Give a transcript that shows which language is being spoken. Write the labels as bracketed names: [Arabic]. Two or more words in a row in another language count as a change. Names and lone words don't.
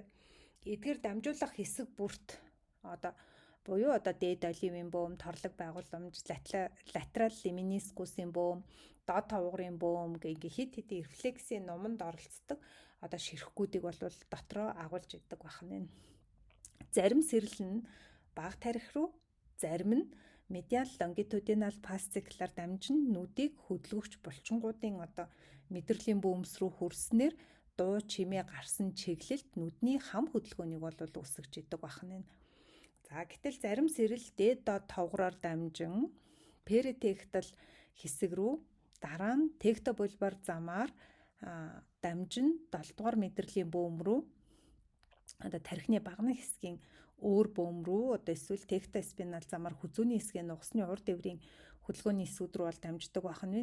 [Mongolian] Эдгээр дамжуулах хэсэг бүрт буюу дээд оливын бөөм, торлог байгууламж, [English] lateral lemniscus- [Mongolian] ийн бөөм, доод тавгарын бөөм гэх хит хитийн рефлексийн номонд оролцдог ширхгүүдийг бол дотроо агуулж идэг байна. Зарим сэрэл нь бага тарих руу, зарим нь [English] medial longitudinal fascicular [Mongolian] дамжин нүдийг хөдөлгөгч булчингуудын мэдрэлийн бөөмс рүү хүрснээр дуу чимээ гарсан чиглэлд нүдний хам хөдөлгөөнийг бол үүсгэж идэг байна. За гэтэл зарим сэрэл дээд доод тавгараар дамжин перитектал хэсэг рүү, дараа нь тектобулбар замаар дамжин 7 дугаар мэдрэлийн бөөм рүү тархины багны хэсгийн өөр бөөм рүү эсвэл тектоспинал замаар хүзүүний хэсгийн нугасны урд эврийн хөдөлгөөний эсүүд рүү бол дамждаг байна.